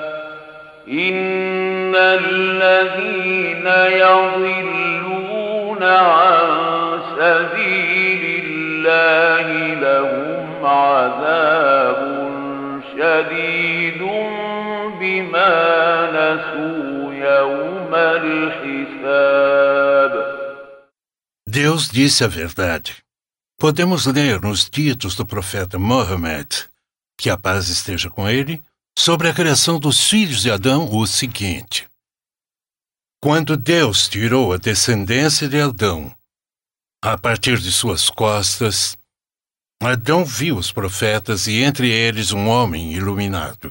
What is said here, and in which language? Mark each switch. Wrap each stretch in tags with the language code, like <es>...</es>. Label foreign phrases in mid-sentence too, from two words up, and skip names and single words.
<ar>إن الذين يضلون عن سبيل الله لهم عذاب شديد بما نسوا يوم الحساب.</ar> <pt>Deus disse a verdade. Podemos ler nos ditos do profeta Mohammed, que a paz esteja com ele, sobre a criação dos filhos de Adão o seguinte: quando Deus tirou a descendência de Adão a partir de suas costas, Adão viu os profetas e entre eles um homem iluminado.</pt>